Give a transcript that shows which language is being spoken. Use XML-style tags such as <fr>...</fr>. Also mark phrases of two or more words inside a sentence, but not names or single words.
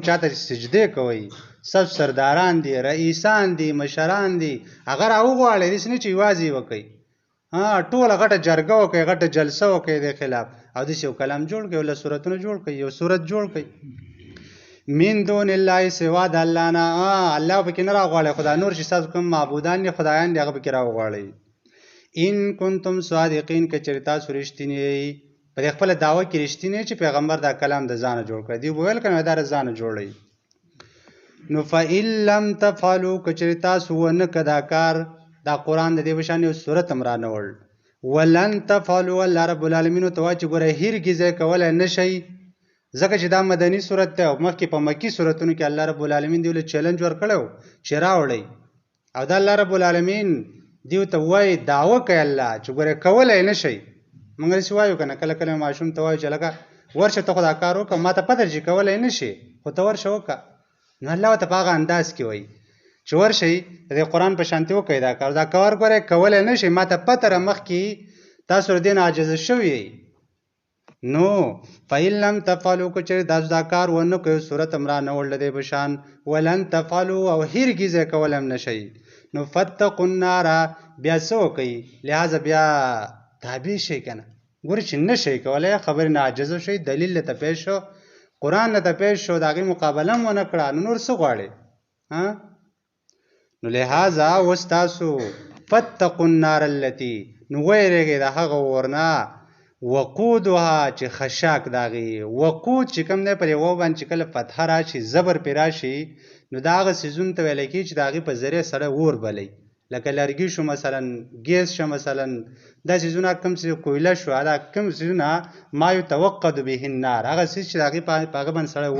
<ps>چاته چې سجدې کوئ ستاسو سرداران دي رئیسان دي مشران دي هغه راوغواړئ، داسې نه چې یوازې یې وکوئ ټوله غټه جرګه وکړئ غټه جلسه وکړئ د خلاف او داسې یو کلام جوړ کړئ له صورتونه جوړ کړئ یو صورت جوړ کړئ</ps> <ar>من دون الله</ar> <ps>سوا د الله نه الله پکې نه راغواړئ خو دا نور چې ستاسو کوم معبودان دي خدایان دي هغه پکې راوغواړئ.</ps> <ar>ان کنتم صادقین</ar> <ps>که چېرې تاسو رښتینی یئ په دې خپله دعوه کې رښتینی چې پیغمبر دا کلام د ځانه جوړ کړی دی ویل که نه دا د ځانه جوړوي نو</ps> <ar>فإن لم تفعلوا</ar> <ps>که چېرې تاسو ونه که دا کار دا قرآن د دې په شان یو صورت هم رانوړ</ps> <ar>ولن تفعلوا الله رب العالمین</ar> <ps>ته وایي چې ګوره هرګز یې کولی نه شئ ځکه چې دا مدني صورت دی او مخکې په مکي صورتونو کې</ps> <ar>الله رب العالمین</ar> <ps>دیو له چیلنج ورکړی و چې راوړئ او دا</ps> <ar>الله رب العالمین</ar> <ps>دیو ته وایي دعوه کوي الله چې ګوره کولی نه شئ موږ داسې وایو که نه کله کله ماشوم ته وایو چې لکه ورشه ته خو دا کار وکړه ما ته پته چې کولی نه شي خو ته ورشه وکړه نو الله ورته په هغه انداز کې وایي چې ورشئ د دې قرآن په شانتې وکړئ دا کار دا کار ګوره کولی نه شئ ما ته پته را مخکې تاسو له دې نه عاجزه شوي یئ نو</ps> <ar>فإن لم تفعلوا</ar> <ps>که چېرې تاسو دا کار ونه کړئ صورت هم رانوړل د دې په شان</ps> <ar>ولن تفعلوا</ar> <ps>او هرګز یې کولی هم نه شئ نو</ps> <ar>فاتقوا النار</ar> <ps>بیا څه وکئ لہذا بیا تابع شئ که نه ګورې چې نه شئ کولی خبرې نه عاجزه شئ دلیل له ته پیش شو قرآن له ته پیش شو د هغې مقابله هم ونه کړه نو نور څه غواړې نو لہذا اوس تاسو</ps> <ar>فاتقوا النار التي</ar> <ps>نو ویرېږئ د هغه اور نه وقودها چې خشاک د هغې وقود چې کوم دی پر یوه باندې چې کله فتحه راشي زبر پرې راشي نو د هغه څیزونو ته ویلی کېږي چې د هغې په ذریعه سړی اور بلی لکه لرګي شو مثلا ګیس شو مثلا دا څیزونه کوم څه کویله شو دا کوم څیزونه</ps> <ar>ما یتوقد به النار</ar> <ps>هغه څیز چې د هغې په هغه باندې سړی</ps>